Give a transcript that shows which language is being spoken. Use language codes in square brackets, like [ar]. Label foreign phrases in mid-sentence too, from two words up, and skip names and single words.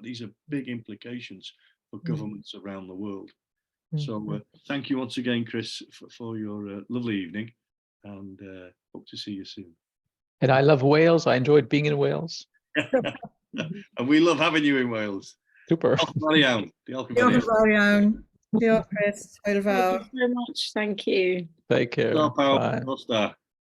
[en] These are big implications for governments around the world. So thank you once again, Chris, for your lovely evening, and hope to see you soon. And I love Wales. I enjoyed being in Wales. And we love having you in Wales. Super. [cy] Diolch yn fawr iawn. Diolch, Chris. [en] Thank you very much. Thank you. Take care. Bye.